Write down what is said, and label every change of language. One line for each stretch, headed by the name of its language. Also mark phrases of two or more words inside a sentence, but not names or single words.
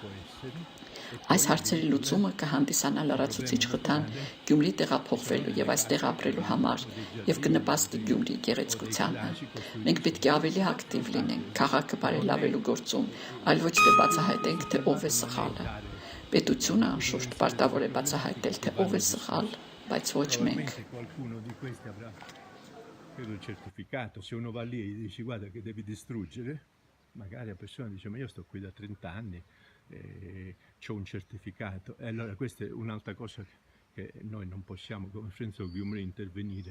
Armenian: Այս հարցերի լուծումը կհանդիսանա լրացուցիչ խթան Գյումրի տեղափոխվելու եւ այստեղ ապրելու համար եւ կնպաստի Գյումրի գեղեցկությանը։ Մենք պետք է ավելի ակտիվ լինենք քաղաքը բարելավելու գործում, այլ ոչ թե բացահայտենք, թե ով է սխալը։ Պետությունը անշուշտ պարտավոր է բացահայտել, թե ով է սխալ, բայց ոչ մենք։
Italian: Credo il certificato, se uno va lì e dice guarda che devi distruggere, magari la persona dice ma io sto qui da 30 anni, c'ho un certificato e allora questa è un'altra cosa che noi non possiamo come Friends of Gyumri intervenire.